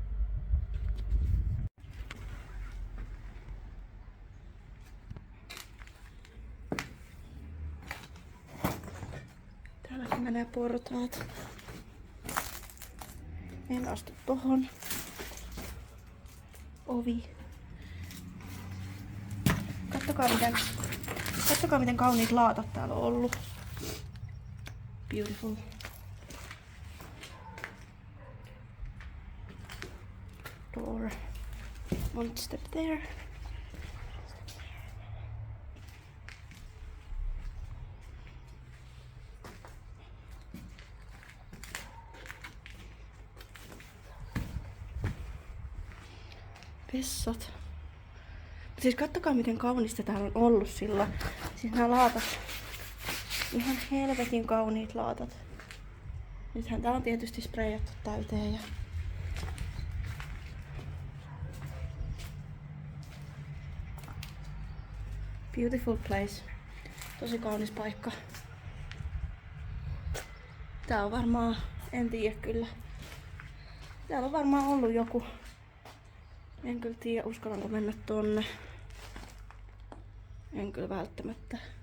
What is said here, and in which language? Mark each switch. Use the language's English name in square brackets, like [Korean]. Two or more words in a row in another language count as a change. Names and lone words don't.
[Finnish] Täälläkin menee portaat. En astu tohon. Ovi. Kattokaa miten kauniit laatat täällä on ollut. [English] Beautiful. Door. One step there. [Finnish] Vessat. Siis kattokaa miten kaunista täällä on ollut sillä. Siis nämä laatat. Ihan helvetin kauniit laatat. Nythän tää on tietysti spreijattu täyteen ja [English] beautiful place. [Finnish] Tosi kaunis paikka. Tää on varmaan, en tiedä kyllä. Täällä on varmaan ollut joku. En kyllä tiedä, uskallanko mennä tonne. En kyllä välttämättä.